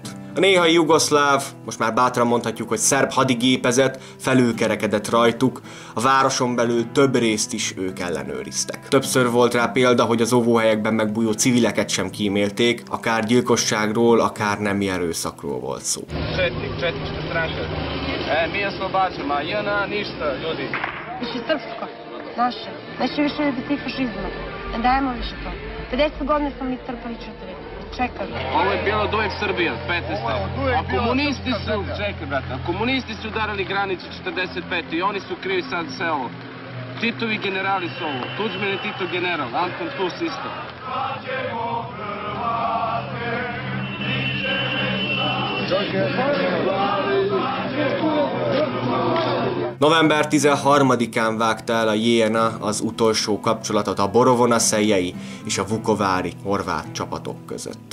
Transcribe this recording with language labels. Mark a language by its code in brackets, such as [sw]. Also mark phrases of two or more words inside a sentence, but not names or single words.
[hu] A néhai jugoszláv, most már bátran mondhatjuk, hogy szerb hadigépezet felülkerekedett rajtuk, a városon belül több részt is ők ellenőriztek. Többször volt rá példa, hogy az óvóhelyekben megbújó civileket sem kímélték, akár gyilkosságról, akár nemi erőszakról volt szó. [sr] Mi oslobađamo, a JNA ništa, ljudi. Više srpsko, naše. Neće više biti fašizma. Ne dajemo više to. 50 godina smo mi trpali čutovi. Čekali. Ovo je bilo uvijek Srbija, 15. A komunisti su, čekaj brate, a komunisti su udarali granicu 45. I oni su krivi sad sve ovo. Titovi generali su ovo. Tuđman je Tito general, Anton Tus isto. [hu] November 13-án vágta el a JNA az utolsó kapcsolatot a Borovo-Naseljei és a vukovári horvát csapatok között.